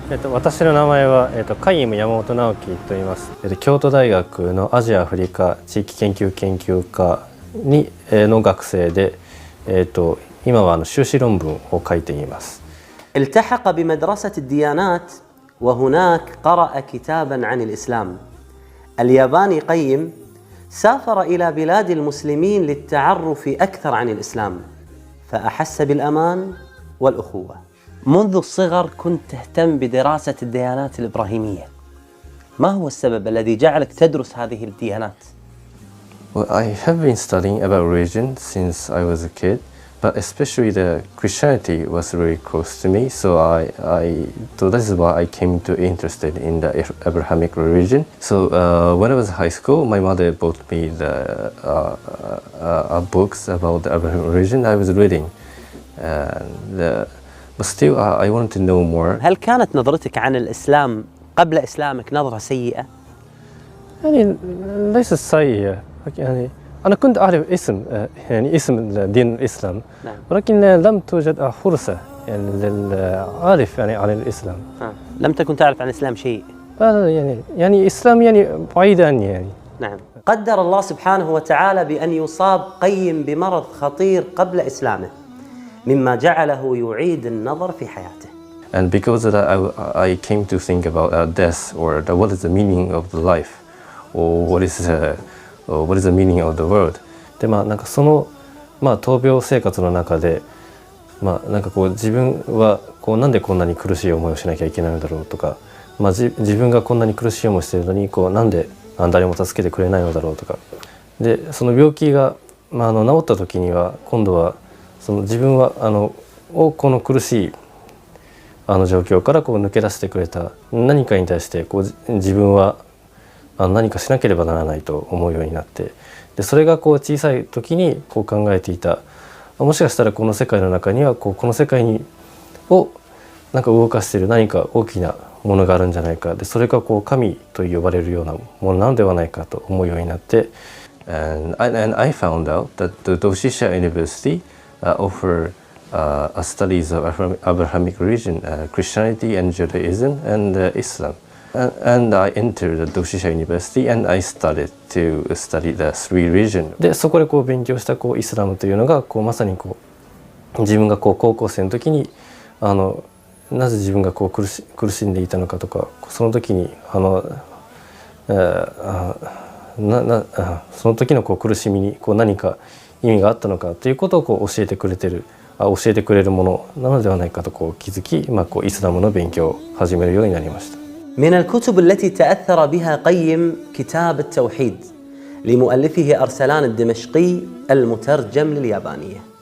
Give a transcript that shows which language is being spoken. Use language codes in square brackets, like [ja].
[ja] 私の名前は、カイム山本直樹と言います。京都大学のアジア・アフリカ地域研究科にの学生で、今は修士論文を書いています。 [ar] التحق بمدرسة الديانات وهناك قرأ كتابا عن الإسلام. الياباني قيم سافر إلى بلاد المسلمين للتعرف أكثر عن الإسلام، فأحس بالأمان والأخوة. منذ الصغر كنت تهتم بدراسة الديانات الإبراهيمية، ما هو السبب الذي جعلك تدرس هذه الديانات؟ [en] Well, I have been studying about religion since I was a kid, but especially the Christianity was very close to me, so so this is why I came to interested in the Abrahamic religion. So when I was in high school, my mother bought me the books about the Abrahamic religion. I was reading, but still I wanted to know more. [ar] هل كانت نظرتك عن الإسلام قبل إسلامك نظرة سيئة؟ يعني ليست سيئة، يعني أنا كنت أعرف اسم دين الإسلام، ولكن لم توجد فرصة يعني للعارف يعني عن الإسلام. لم تكن تعرف عن الإسلام شيء؟ يعني الإسلام يعني بعيد عني يعني. نعم. قدر الله سبحانه وتعالى بأن يصاب قيم بمرض خطير قبل إسلامه، مما جعله يعيد النظر في حياته. [en] And because of that, I came to think about death, or what is the meaning of the life, or what is the meaning of the world. [ja] でなんかその闘病生活の中でなんかこう自分はこうなんでこんなに苦しい思いをしなきゃいけないのだろうとか、自分がこんなに苦しい思いをしているのになんで誰も助けてくれないのだろうとか。でその病気が治った時には今度はその自分はこの苦しい状況から抜け出してくれた何かに対して自分は何かしなければならないと思うようになって、でそれが小さい時に考えていた、もしかしたらこの世界の中にはこの世界をなんか動かしている何か大きなものがあるんじゃないか、でそれが神と呼ばれるようなものなのではないかと思うようになって、 [en] and I found out that the Doshisha University offer studies of Abrahamic religion, Christianity and Judaism and Islam. And I entered the Doshisha University and I started to study the three religions. [ja] でそこで勉強したイスラムというのがまさに自分が高校生の時になぜ自分が苦しんでいたのかとか、その時にその時の苦しみに何か意味があったのかということを教えてくれるものなのではないかと気づき、イスラムの勉強を始めるようになりました。 [ar] من الكتب التي تأثر بها قيم كتاب التوحيد لمؤلفه أرسلان الدمشقي المترجم لليابانية.